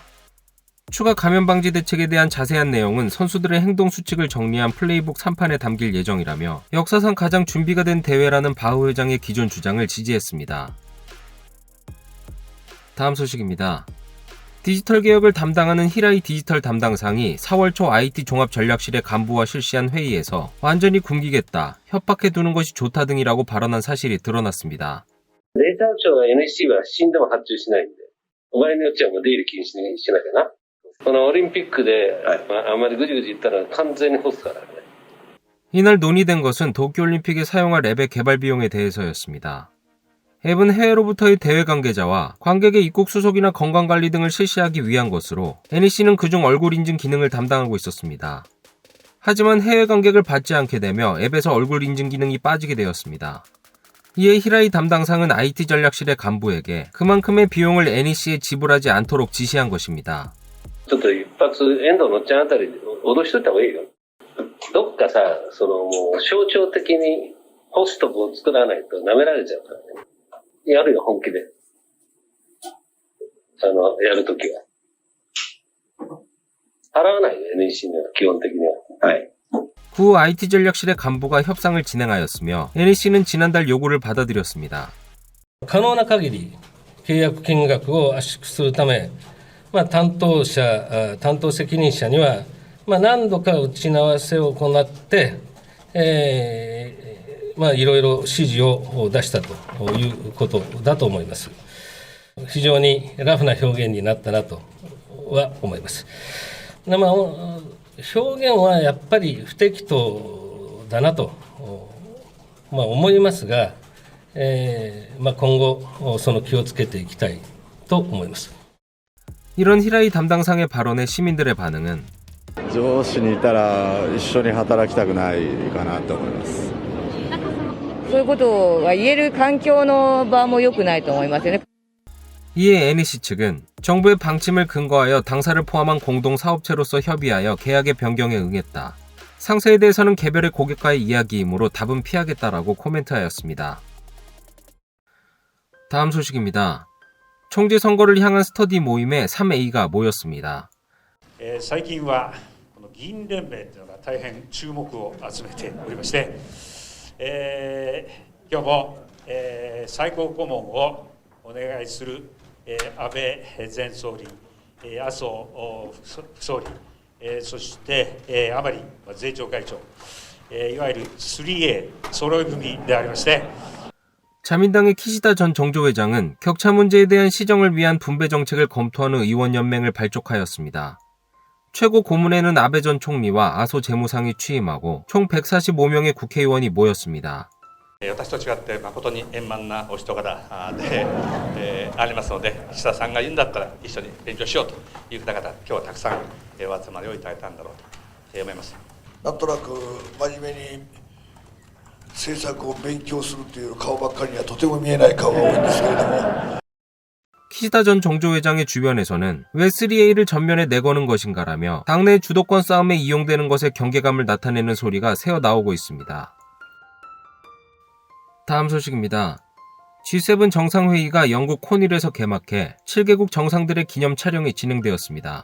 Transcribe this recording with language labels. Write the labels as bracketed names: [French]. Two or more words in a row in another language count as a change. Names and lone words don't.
[Korean] 추가 감염 방지 대책에 대한 자세한 내용은 선수들의 행동 수칙을 정리한 플레이북 3판에 담길 예정이라며 역사상 가장 준비가 된 대회라는 바흐 회장의 기존 주장을 지지했습니다. 다음 소식입니다. 디지털 개혁을 담당하는 히라이 디지털 담당상이 4월 초 IT 종합전략실의 간부와 실시한 회의에서 완전히 굶기겠다, 협박해 두는 것이 좋다 등이라고 발언한 사실이 드러났습니다. [Japanese] データ庁は NEC は死んでも発注しないんで、お前によっちゃもう出入り禁止にしなきゃな。このオリンピックであまりぐじぐじ言ったら完全に干すからね。 [Korean] 이날 논의된 것은 도쿄올림픽에 사용할 앱의 개발 비용에 대해서였습니다. 앱은 해외로부터의 대회 관계자와 관객의 입국 수속이나 건강관리 등을 실시하기 위한 것으로 NEC는 그중 얼굴 인증 기능을 담당하고 있었습니다. 하지만 해외 관객을 받지 않게 되며 앱에서 얼굴 인증 기능이 빠지게 되었습니다. 이에 히라이 담당상은 IT 전략실의 간부에게 그만큼의 비용을 NEC에 지불하지 않도록 지시한 것입니다. [Japanese] ちょっと一発遠藤のっちゃんあたりで脅しといた方がいいよ。どっかさ、もう象徴的にホストを作らないと舐められちゃうからね。やるよ、本気で。やるときは。払わないよ、NEC には、基本的には。はい。 [Korean] 구 IT 전략실의 간부가 협상을 진행하였으며 NEC는 지난달 요구를 받아들였습니다. [Japanese] 可能な限り契約金額を圧縮するため、担当責任者には、何度か打ち合わせを行って、 いろいろ指示を出したということだと思います。非常にラフな表現になったなとは思います。表現はやっぱり不適当だなと、思いますが、今後その気をつけていきたいと思います。 [Korean] 이런 히라이 담당상의 발언에 시민들의 반응은 [Japanese] 上司にいたら一緒に働きたくないかなと思います。そういうことが言える環境の場も良くないと思いますよね。 [Korean] 이에 NEC 측은 정부의 방침을 근거하여 당사를 포함한 공동사업체로서 협의하여 계약의 변경에 응했다. 상세에 대해서는 개별의 고객과의 이야기이므로 답은 피하겠다라고 코멘트하였습니다. 다음 소식입니다. 총재 선거를 향한 스터디 모임에 3A가 모였습니다. [Japanese] 最近はこの議員連盟というのが大変注目を集めておりまして、今日も、最高顧問をお願いする、安倍前総理、麻生副総理、そして、甘利税調会長、いわゆる 3A 揃い踏みでありまして、 [Korean] 자민당의 키시다 전 정조회장은 격차 문제에 대한 시정을 위한 분배 정책을 검토하는 의원연맹을 발족하였습니다. 최고 고문에는 아베 전 총리와 麻生 재무상이 취임하고 총 145명의 국회의원이 모였습니다. [Japanese] 私と違って誠に円満なお人柄で、ありますので、岸田さんが言うんだったら一緒に勉強しようという方々、今日はたくさんお集まりをいただいたんだろうと思います。なんとなく真面目に政策を勉強するという顔ばっかりにはとても見えない顔が多いんですけれども。 [Korean] 키시다 전 정조회장의 주변에서는 왜 3A를 전면에 내거는 것인가라며 당내 주도권 싸움에 이용되는 것에 경계감을 나타내는 소리가 새어나오고 있습니다. 다음 소식입니다. G7 정상회의가 영국 코닐에서 개막해 7개국 정상들의 기념 촬영이 진행되었습니다.